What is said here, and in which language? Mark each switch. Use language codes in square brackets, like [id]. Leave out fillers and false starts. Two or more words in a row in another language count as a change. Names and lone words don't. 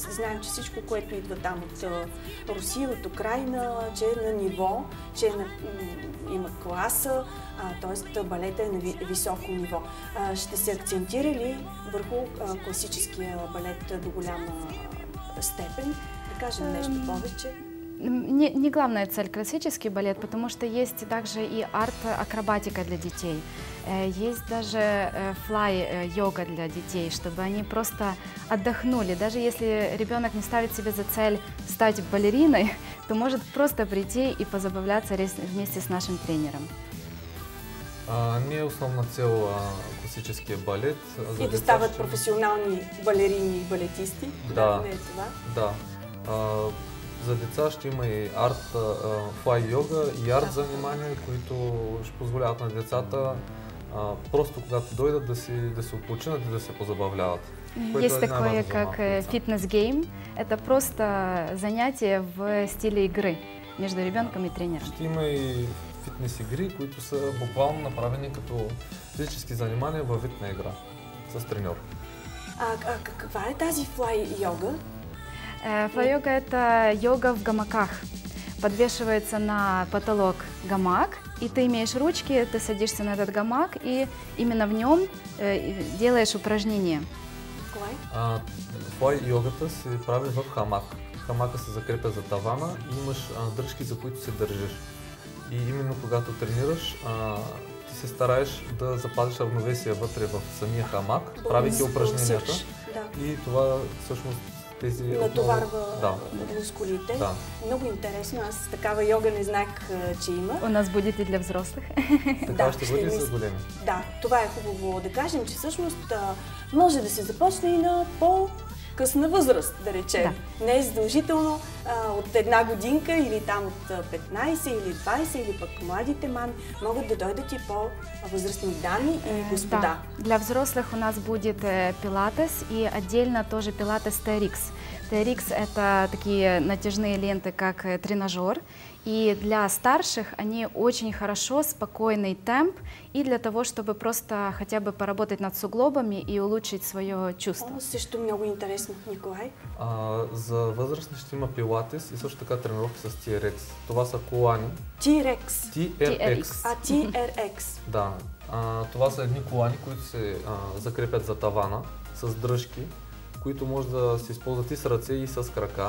[bg] Знаем, че всичко, което идва там от Русия, от Украйна, че е на ниво, че има класа, т.е. балета е на високо ниво. Ще се акцентира ли върху класическия балет до голяма степен? Да кажем нещо повече. [ru] Не главная цель классический балет, потому что есть также и арт-акробатика для детей. Есть даже флай-йога для детей, чтобы они просто отдохнули. Даже если ребенок не ставит себе за цель стать балериной, то может просто прийти и позабавляться вместе с нашим тренером. [bg] Не е основна цел класическия балет. И да стават професионални балерини и балетисти? Да. Не е това? Да. За деца ще има и арт, флай йога и арт занимания, които ще позволяват на децата просто когато дойдат да се отпочинат и да се позабавляват. [ru] Есть такое, как фитнес-гейм. Это просто занятие в стиле игры между ребенком и тренером. [bg] Ще има и фитнес игри, които са буквално направени като физически занимания във вид на игра с треньор. Каква е тази флай йога? [ru] Флай-йога – это йога в гамаках. Подвешивается на потолок гамак, и ты имеешь ручки, ты садишься на этот гамак, и именно в нем делаешь упражнения. [bg] Флай-йогата се прави в хамак. Хамака се закрепя за тавана и имаш дръжки, за които се държиш. И именно когато тренираш, ти се стараеш да запазиш равновесие вътре в самия хамак, правейки упражненията. И това всъщност натоварва мускулите. Да. Много интересно. Аз такава йога не знаех, че има. [ru] У нас будет и для взрослых. [bg] Така ще бъде за големи. Да, това е хубаво да кажем, че всъщност може да се започне и на по-късна възраст, да речем. Да. Не е задължително от 1 годинка или там от 15 или 20 или пък младите мами могат да дойдат и по-възрастни дами и господа. Да. [ru] Для взрослых у нас будет пилатес и отдельно тоже пилатес TRX. TRX – это такие натяжные ленты, как тренажер. И для старших они очень хорошо, спокойный темп, и для того, чтобы просто хотя бы поработать над суглобами и улучшить свое чувство. [bg] Също много интересно, Николай. За възрастни ще има пилатес и също така тренировки с TRX. Това са колани. TRX. TRX. Да. Това са едни колани, които се закрепят за тавана с дръжки, които може да се използват и с ръце, и с крака.